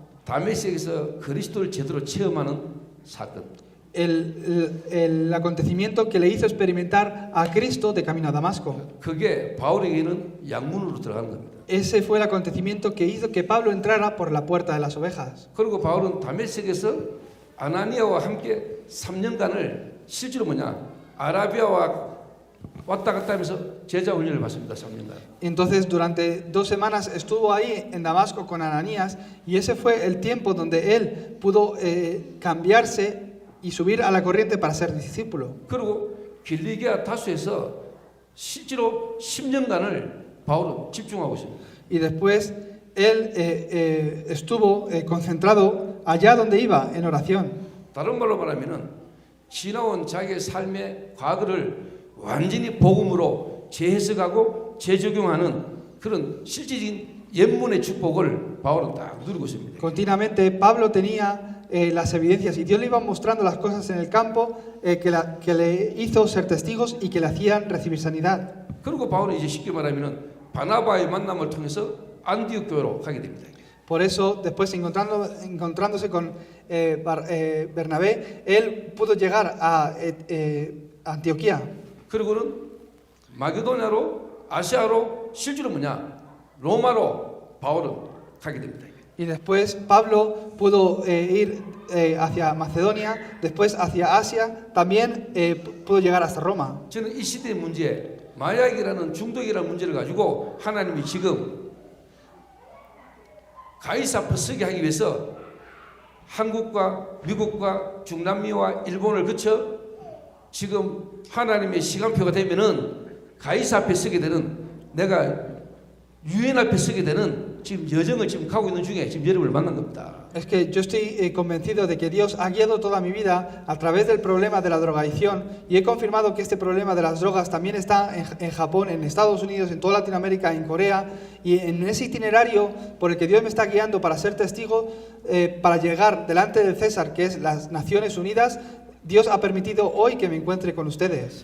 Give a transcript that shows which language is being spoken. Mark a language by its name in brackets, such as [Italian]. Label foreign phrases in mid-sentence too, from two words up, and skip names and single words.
[Korean] 다메섹에서 그리스도를 제대로 체험하는 사건. [Spanish] El acontecimiento que le hizo experimentar a Cristo de camino a Damasco. [Korean] 그게 바울에게는 양문으로 들어가는 겁니다. [Spanish] Ese fue el acontecimiento que hizo que Pablo entrara por la puerta de las ovejas. [Korean] 그리고 바울은 다메섹에서 아나니아와 함께 3년간을 실제로 아라비아와 왔다 갔다 하면서 제자 훈련을 받습니다. 3년간. [Spanish] Entonces, durante 2 semanas estuvo ahí en Damasco con Ananías, y ese fue el tiempo donde él pudo cambiarse y subir a la corriente para ser discípulo. [Korean] 그리고 길리기아 다수에서 실제로 10년간을 바울은 집중하고 있습니다. [Spanish] Y después él estuvo concentrado allá donde iba en oración. [Korean] 다른 말로 말하면은 지나온 자기의 삶의 과거를 완전히 복음으로 재해석하고 재적용하는 그런 실질적인 옛문의 축복을 바울은 딱 누리고 있습니다. [Spanish] Continuamente Pablo tenía las evidencias y Dios le iba mostrando las cosas en el campo que le hizo ser testigos y que le hacían recibir sanidad. [Korean] 그리고 바울은 이제 쉽게 말하면은 바나바의 만남을 통해서 안디옥 교회로 가게 됩니다. [Spanish] Por eso, después encontrándose con Bernabé, él pudo llegar a Antioquía. [Korean] 그리고는 마게도냐로 아시아로 실제로 로마로 바울은 가게 됩니다. [Spanish] Y después Pablo pudo ir hacia Macedonia, después hacia Asia, también pudo llegar hasta Roma. [Korean] 저는 이 시대의 문제, 마약이라는 중독이라는 문제를 가지고 하나님이 지금 가이사 앞에 서게 하기 위해서 한국과 미국과 중남미와 일본을 거쳐 지금 하나님의 시간표가 되면은 가이사 앞에 서게 되는, 내가 유엔 앞에 서게 되는 지금 여정을 지금 가고 있는 중에 지금 여러분을 만난 겁니다. [Spanish] Es que yo estoy convencido de que Dios ha guiado toda mi vida a través del problema de la drogadicción, y he confirmado que este problema de las drogas también está en Japón, en Estados Unidos, en toda Latinoamérica, en Corea, y en ese itinerario por el que Dios me está guiando para ser testigo, para llegar delante del César, que es las Naciones Unidas, Dios ha permitido hoy que me encuentre con ustedes.